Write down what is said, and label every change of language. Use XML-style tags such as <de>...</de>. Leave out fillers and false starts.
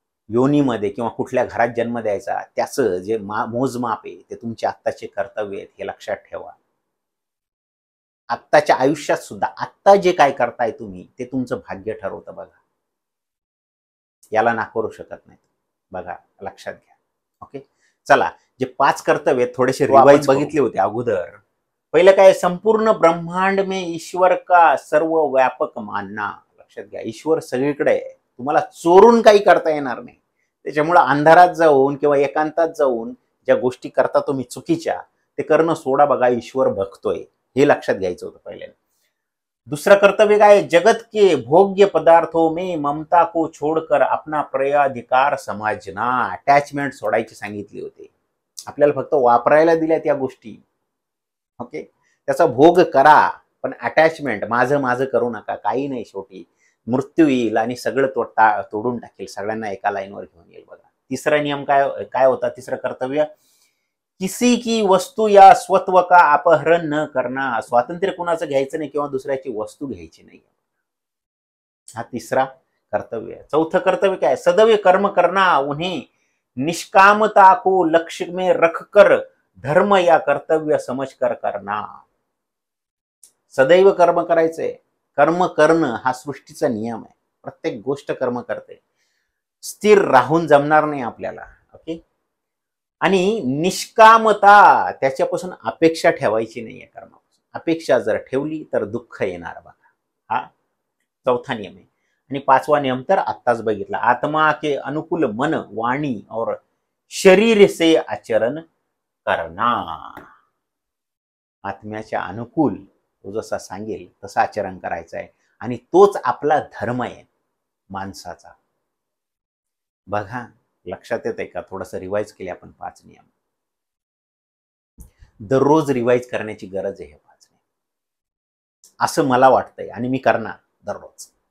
<mr>योनीमध्ये किंवा कुठल्या घरात जन्म द्यायचा त्याचं जे मोजमाप आहे ते तुमचे आत्ताचे कर्तव्य आहेत हे लक्षात ठेवा. आत्ताच्या आयुष्यात सुद्धा आत्ता जे काय करताय तुम्ही ते तुमचं भाग्य ठरवतं बघा. याला नाकारू शकत नाही. बघा, लक्षात घ्या. ओके, चला, जे 5 कर्तव्य थोडेसे रिवाइज बघितले होते अगोदर. पहिलं काय,</mr> <hi>संपूर्ण ब्रह्मांड में ईश्वर का सर्व व्यापक मानना.</hi> <mr>लक्षात घ्या, ईश्वर सगळीकडे आहे, तुम्हाला चोरून काही करता येणार नाही. त्याच्यामुळे अंधारात जाऊन किंवा एकांतात जाऊन ज्या गोष्टी करता तुम्ही चुकीच्या ते करणं सोडा. बघा, ईश्वर बघतोय, हे लक्षात घ्यायचं होतं पहिल्यांदा.</mr> <hi>दूसरा कर्तव्य</hi> <mr>काय,</mr> <hi>जगत के भोग्य पदार्थों में ममता को छोड़कर अपना प्रयाधिकार समझना.</hi> <mr>अटॅचमेंट सोडायची सांगितली होती. आपल्याला फक्त वापरायला दिल्या त्या गोष्टी. ओके, त्याचा भोग करा, पण अटॅचमेंट माझं माझं करू नका. काही नाही, शेवटी मृत्यू येईल आणि सगळं तोडून टाकेल, सगळ्यांना एका लाईनवर घेऊन येईल. बघा, तिसरा नियम काय होता, तिसरं कर्तव्य,</mr> <hi>किसी की वस्तू या स्वत्व का अपहरण न करना.</hi> <mr>स्वातंत्र्य कुणाचं घ्यायचं नाही किंवा दुसऱ्याची वस्तू घ्यायची नाही. हा तिसरा कर्तव्य आहे. चौथं कर्तव्य काय,</mr> <hi>सदैव कर्म करना, उन्हें निष्कामता को लक्ष्य में रखकर धर्म या कर्तव्य समझकर करना.</hi> <mr>सदैव कर्म करायचंय. कर्म करणं हा सृष्टीचा नियम आहे. प्रत्येक गोष्ट कर्म करते. स्थिर राहून जमणार नाही आपल्याला. ओके, आणि निष्कामता, त्याच्यापासून अपेक्षा ठेवायची नाहीये कर्मापासून. अपेक्षा जर ठेवली तर दुःख येणार. बघा, हा चौथा नियम आहे. आणि 5वा नियम तर आत्ताच बघितला,</mr> <hi>आत्मा के अनुकूल मन, वाणी और शरीर से आचरण करना.</hi> <mr>आत्म्याच्या अनुकूल तो जसा सांगेल तसं आचरण करायचं आहे, आणि तोच आपला धर्म आहे माणसाचा. बघा, लक्षात येते का? थोडंसं रिवाइज केले आपण 5 नियम. दररोज रिवाइज करण्याची गरज आहे हे 5 नियम, असं मला वाटतंय, आणि मी करणार दररोज.</mr>